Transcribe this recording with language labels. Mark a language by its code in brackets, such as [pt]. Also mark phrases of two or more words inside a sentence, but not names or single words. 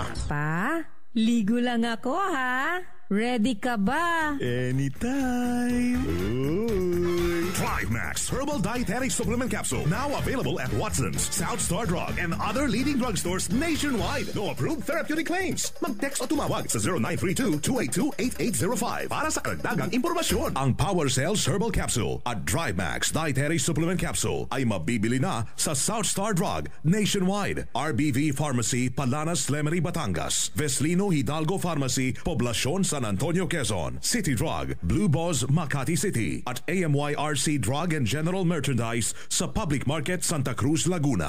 [tl] Pa, ligo lang ako, ha? Ready ka ba? [en] Anytime. Drive Max Herbal Dietary Supplement Capsule. Now available at Watson's, South Star Drug, and other leading drugstores nationwide. No approved therapeutic claims. [tl] Mag-text o tumawag sa 0932-282-8805 para sa karagdagang impormasyon. Ang Power Cells Herbal Capsule at Drive Max Dietary Supplement Capsule ay mabibili na sa South Star Drug nationwide. RBV Pharmacy, Palanas, Lemery, Batangas. Veslino Hidalgo Pharmacy, Poblacion, San Antonio, Quezon. City Drug, Blue Boss, Makati City. At AMYRC Drug and General Merchandise sa Public Market, Santa Cruz, Laguna.